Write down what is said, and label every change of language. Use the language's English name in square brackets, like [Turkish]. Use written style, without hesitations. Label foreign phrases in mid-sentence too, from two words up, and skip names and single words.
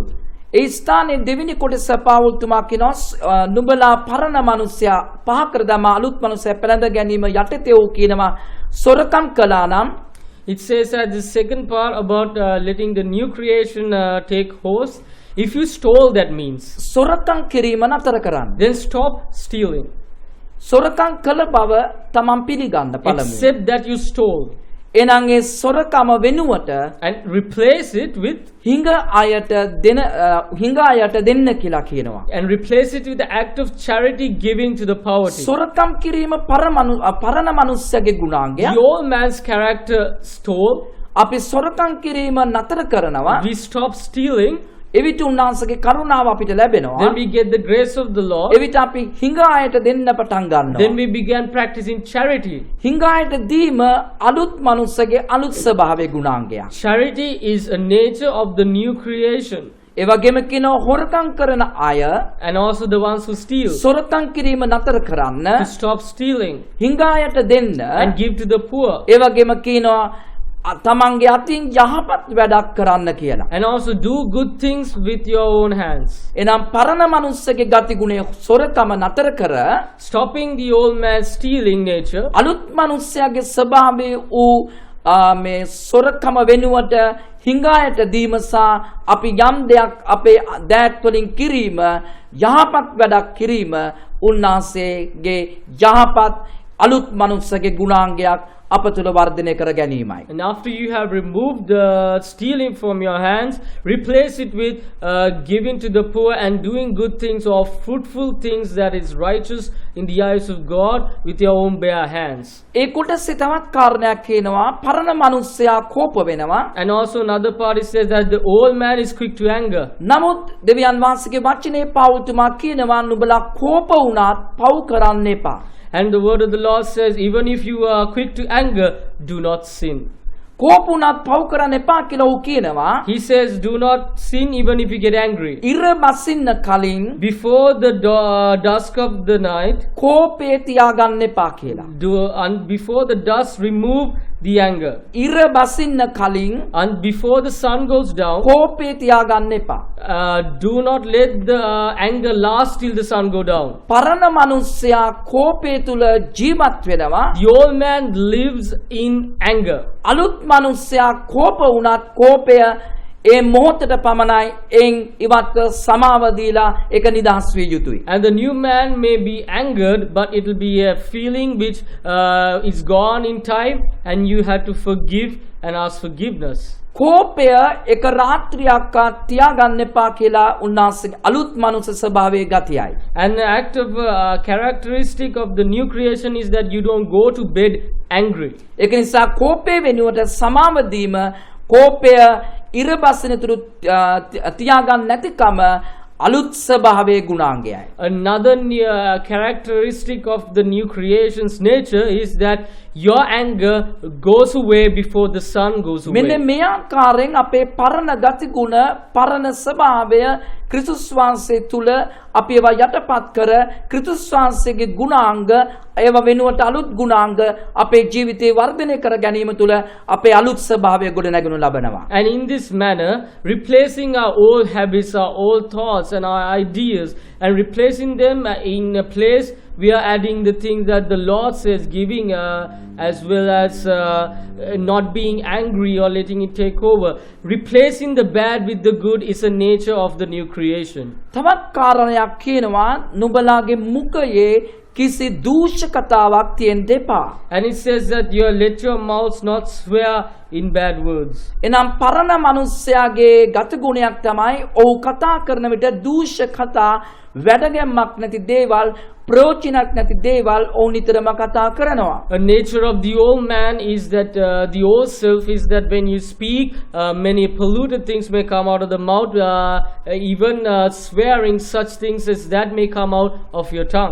[Sinhala] ඒ ස්ථානයේ දෙවෙනි කොටස පාවුල් තුමා කියනවා නුඹලා පරණ මනුස්සයා පහ කර දමා අලුත් මනුස්සයා පැලඳ ගැනීම යටතේ වූ කියනවා සොරකම් කළා නම් [English] It says at the second part about letting the new creation take hold. If you stole, that means [Sinhala] සොරකම් කිරීම නතර කරන්න. [English] then stop stealing. [Sinhala] සොරකම් කළ බව තමන් පිළිගන්න පළමුව. [English] Accept that you stole. [Sinhala] එනං ඒ සොරකම වෙනුවට [English] and replace it with [Sinhala] හිඟ අයට දෙන්න කියලා කියනවා. [English] and replace it with the act of charity giving to the poverty. [Sinhala] සොරකම් කිරීම පරණ මනුස්සයාගේ ගුණාංගයක්. [English] The old man's character stole. [Sinhala] අපි සොරකම් කිරීම නතර කරනවා. [English] We stop stealing. [Sinhala] එවිට උන්වහන්සේගේ කරුණාව අපිට ලැබෙනවා. [English] Then we get the grace of the Lord. [Sinhala] එවිට අපි හිඟ අයට දෙන්න පටන් ගන්නවා. [English] Then we began practicing charity. [Sinhala] හිඟ අයට දීම අලුත් මනුස්සගේ අලුත් ස්වභාවයේ ගුණාංගයක්. [English] Charity is a nature of the new creation. [Sinhala] ඒ වගේම කියනවා හොරකම් කරන අය [English] And also the ones who steal. [Sinhala] සොරකම් කිරීම නතර කරන්න. [English] To stop stealing [Sinhala] හිඟ අයට දෙන්න. [English] and give to the poor. [Sinhala] ඒ වගේම කියනවා තමන්ගේ අතින් යහපත් වැඩක් කරන්න කියලා. [English] And also do good things with your own hands. [Sinhala] එනම් පරණ මනුස්සගේ ගතිගුණය සොරකම නතර කර [English] Stopping the old man's stealing nature. [Sinhala] අලුත් මනුස්සයාගේ ස්වභාවය වූ මේ සොරකම වෙනුවට හිඟායට දීම සහ අපි යම් දෙයක් අපේ දෑත් වලින් කිරීම යහපත් වැඩක් කිරීම උන්වහන්සේගේ යහපත් අලුත් මනුස්සගේ ගුණාංගයක් අප තුළ වර්ධනය කර ගැනීමයි. [English] And after you have removed the stealing from your hands, replace it with giving to the poor and doing good things or fruitful things that is righteous in the eyes of God with your own bare hands. [Sinhala] ඒ කොටසේ තවත් කාරණයක් කියනවා පරණ මනුස්සයා කෝප වෙනවා. [English] And also another part it says that the old man is quick to anger. [Sinhala] නමුත් දෙවියන් වහන්සේගේ වචනේ පෞතුමා කියනවා නුඹලා කෝප වුණත් පව් කරන්න එපා. [English] And the word of the Lord says, even if you are quick to anger, do not sin. [Sinhala] කෝප වුණත් පව් කරන්න එපා කියලා ඌ කියනවා. [English] He says, do not sin even if you get angry. [Sinhala] ඉර බසින්න කලින් [English] Before the dusk of the night, [Sinhala] කෝපේ තියාගන්න එපා කියලා. [English] and before the dusk, remove the anger. [Sinhala] ඉර බසින්න කලින් [English] And before the sun goes down, [Sinhala] කෝපේ තියාගන්න එපා. [English] do not let the anger last till the sun go down. [Sinhala] පරණ මනුස්සයා කෝපේ තුල ජීවත් වෙනවා. [English] The old man lives in anger. [Sinhala] අලුත් මනුස්සයා කෝප වුණත් කෝපය ඒ මොහොතට පමණයි එන් ඉවත් සමාව දීලා ඒක නිදහස් විය යුතුයි. [English] And the new man may be angered, but it will be a feeling which is gone in time, and you have to forgive and ask forgiveness. [Sinhala] කෝපය එක රාත්‍රියක්වත් තියාගන්න එපා කියලා උන්වහන්සේගේ අලුත් මනුස්ස ස්වභාවයේ ගතියයි. [English] And the act of characteristic of the new creation is that you don't go to bed angry. [Sinhala] ඒක නිසා කෝපය වෙනුවට සමාව දීම කෝපය ඉරබසිනතුරු තියාගන්න නැතිකම අලුත් ස්වභාවයේ ගුණාංගයයි. [English] Another characteristic of the new creation's nature is that your anger goes away before the sun goes away. [Sinhala] මෙන්න මේ ආකාරයෙන් අපේ පරණ ගතිගුණ පරණ ස්වභාවය ක්‍රිස්තුස් වහන්සේ තුල අපි ඒවා යටපත් කර ක්‍රිස්තුස් වහන්සේගේ ගුණාංග ඒවා වෙනුවට අලුත් ගුණාංග අපේ ජීවිතේ වර්ධනය කර ගැනීම තුල අපේ අලුත් ස්වභාවය ගොඩනැගනු ලබනවා. [English] And in this manner, replacing our old habits, our old thoughts and our ideas, and replacing them in a place, we are adding the things that the Lord says, giving as well as not being angry or letting it take over. Replacing the bad with the good is a nature of the new creation. [Sinhala] තවත් කාරණයක් කියනවා නුඹලාගේ මුඛයේ කිසි දූෂකතාවක් තියෙන්න එපා. [English] And it says that you let your mouths not swear in bad words. [Sinhala] එනම් පරණ මනුස්සයාගේ ගතිගුණයක් තමයි ඔහු කතා කරන විට දූෂක කතා වැඩගැම්මක් නැති දේවල් ප්‍රයෝජනක් නැති දේවල් ඔවුන් නිතරම කතා කරනවා. [English] A nature of the old man is that the old self is that when you speak, many polluted things may come out of the mouth, even swearing such things as that may come out of your tongue.